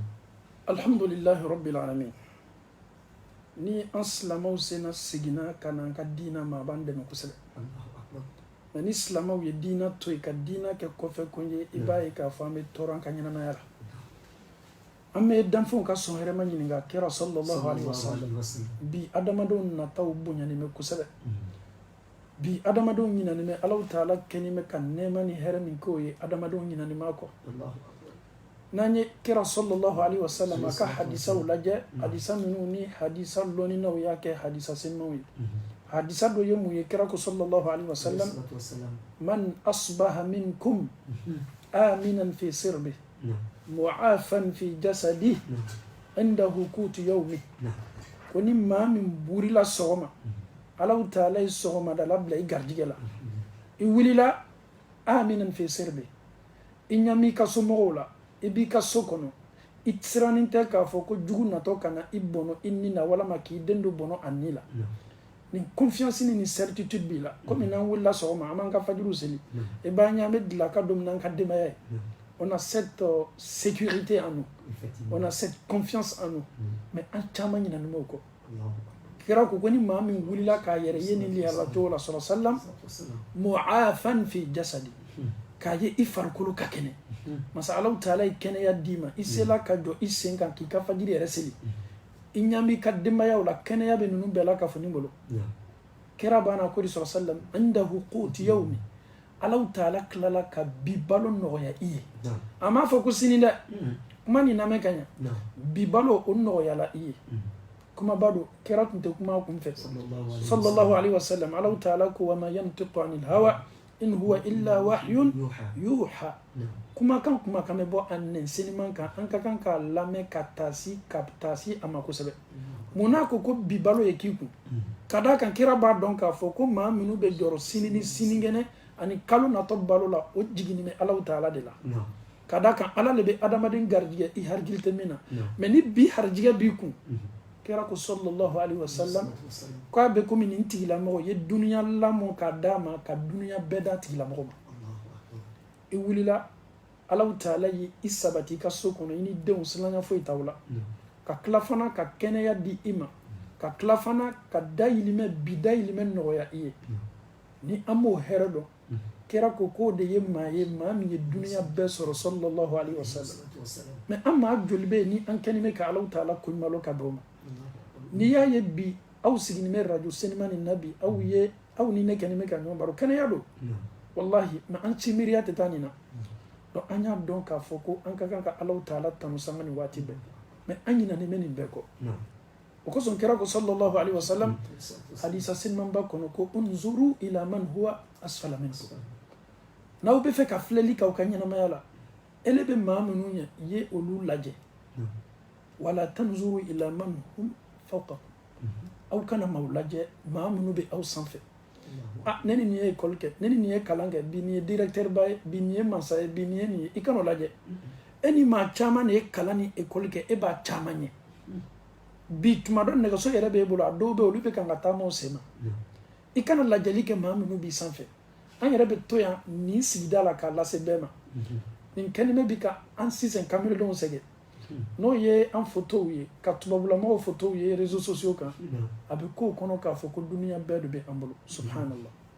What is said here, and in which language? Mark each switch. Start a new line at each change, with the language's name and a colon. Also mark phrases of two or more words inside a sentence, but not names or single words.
Arabic: الحمد لله رب العالمين
Bambara: ni an silamɛw sena seginna ka na an ka diinɛ ma a b'an dɛmɛ kosɛbɛ nka ni silamɛw ye diinɛ to yen ka diinɛ kɛ kɔfɛ ko ye i b'a ye k'a fɔ an bɛ tɔɔrɔ an ka ɲɛnamaya la an bɛ danfɛnw ka sɔn hɛrɛma ɲininka kira
Arabic: صلى الله عليه وسلم
Bambara: bi adamadenw nataw bonyani bɛ kosɛbɛ bi adamadenw ɲinani bɛ Alahu taala kɛni bɛ ka nɛɛma ni hɛrɛ min k'o ye adamadenw ɲinani b'a kɔ n'an ye kira
Arabic: صلى الله عليه وسلم
Bambara: a ka hadisaw lajɛ hadisa minnu ni hadisa lɔninaw y'a kɛ hadisa senmaw ye hadisa dɔ ye mun ye kira ko sallallahu alaihi wasallam
Arabic: من أصبح منكم آمنا في سربه معافى في جسده عنده قوت يومه
Bambara: ko ni maa min burila sɔgɔma Alahu taala ye sɔgɔmadala bila i garijɛgɛ la i wulila
Arabic: آمنا في سربه
Bambara: i ɲami ka somɔgɔw la i b'i ka so kɔnɔ i siranin tɛ k'a fɔ ko jugu natɔ ka na i bɔnɔ i ni na walama k'i den do bɔnɔ a ni la ni confiance ni certitude b'i la komi n'an wulila sɔgɔma an b'an ka fajiriw seli i b'a ɲɛ an bɛ dilaka don min na an ka denbaya ye
French: on a cette sécurité en nous on a cette confiance en nous
Bambara: mais an caman ɲinani b'o kɔ kira ko ni maa min wulila k'a yɛrɛ ye nin liyala cogo la sɔrɔ sallam
Arabic: معافى في جسده
Bambara: k'a ye i farikolo ka kɛnɛ masa Alahu taala ye kɛnɛya d'i ma i sela ka jɔ i sen kan k'i ka fajiri yɛrɛ seli i ɲami ka denbayaw la kɛnɛya bɛ ninnu bɛɛ la ka fɔ ni bolo kira banna ko di sɔrɔ sallam
Arabic: عنده قوت يومه
Bambara: Alahu taala tilala ka bi balo nɔgɔya i ye a m'a fɔ ko sini dɛ kuma nin lamɛn ka ɲa bi balo o nɔgɔyala i ye kumaba don kira tun tɛ kuma kun fɛ
Arabic: صلى الله عليه وسلم
Bambara: Alahu taala ko
Arabic: وما ينطق عن الهوى إن هو إلا وحي يوحى
Bambara: kumakan bɛ bɔ a nɛnsɛnniman kan an ka kan k'a lamɛn ka taasi a ma kosɛbɛ mun n'a ko bi balo ye k'i kun ka d'a kan kira b'a dɔn k'a fɔ ko maa minnu bɛ jɔrɔ sini ni sinikɛnɛ ani kalo natɔ balo la o jiginni bɛ Alahu taala de la ka d'a kan Ala de bɛ adamaden garijɛgɛ i harigili tɛ min na mais ni bi harijɛgɛ b'i kun kira ko
Arabic: صلى الله عليه وسلم
Bambara: ko a bɛ komi nin tigilamɔgɔ ye duniya lamɔ k'a d'a ma ka duniya bɛɛ d'a tigilamɔgɔ ma i wulila Alahu taala ye i sabati i ka so kɔnɔ i ni denw silanya foyi t'aw la ka tila fana ka kɛnɛya di i ma ka tila fana ka bi dayirimɛ nɔgɔya i ye ni an b'o hɛrɛ dɔn kira ko k'o de ye maa min ye duniya bɛɛ sɔrɔ
Arabic: صلى الله عليه وسلم
Bambara: mais an maa joli bɛ yen ni an kɛni bɛ ka Alahu taala koɲumalo ka bɛn o ma n'i y'a ye bi aw sigini bɛ radio senima nin na bi aw ni ne kɛni bɛ ka ɲɔgɔn baro kɛnɛya don wallahi mais an ci miiriya tɛ taa nin na donc an y'a dɔn k'a fɔ ko an ka kan ka Alahu taala tanu sanga ni waati bɛɛ mais an ɲinɛnen bɛ nin bɛɛ kɔ o kosɔn kira ko
Arabic: صلى الله عليه وسلم
Bambara: hadisa senimaba kɔnɔ ko
Arabic: انظروا إلى من هو أسفل منكم
Bambara: n'aw bɛ fɛ ka filɛli k'aw ka ɲɛnamaya la ele bɛ maa minnu ɲɛ ye olu lajɛ
Arabic: ولا تنظروا إلى من هم فوقكم
Bambara: aw kana maaw lajɛ maa minnu bɛ aw sanfɛ ne ni nin ye école kɛ ne ni nin ye kalan kɛ bi nin ye directeur ba ye bi nin ye masa ye bi nin ye nin ye i kana o lajɛ e ni maa caman de ye kalan ni école kɛ e b'a caman ɲɛ bi tuma dɔ nɛgɛso yɛrɛ b'e bolo a dɔw bɛ olu bɛ kan ka taama o sen ma i kana lajɛli kɛ maa minnu b'i sanfɛ an yɛrɛ bɛ to yan nin sigida la k'a lase bɛɛ ma nin kɛnimɛ bi ka an sisan kamilenw sɛgɛn n'o ye an fotow ye ka tubabulamɔgɔw fotow ye
French: réseaux sociaux
Bambara: kan a bɛ k'o kɔnɔ k'a fɔ ko duniya bɛɛ de bɛ an bolo subhanallah